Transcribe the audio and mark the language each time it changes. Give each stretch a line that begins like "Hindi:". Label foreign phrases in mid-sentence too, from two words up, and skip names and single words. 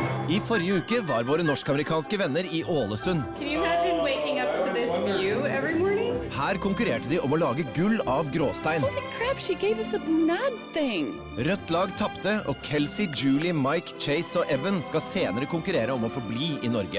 Norwegian: I forrige uke var våre norsk-amerikanske venner I Ålesund.
English: Can you imagine waking up to this view every morning?
Norwegian: Her konkurrerte de om å lage gull av gråstein.
English: Holy crap, she gave us a bunad thing.
Norwegian: Rødt lag tapte, og Kelsey, Julie, Mike, Chase og Evan skal senere konkurrere om å få bli I Norge.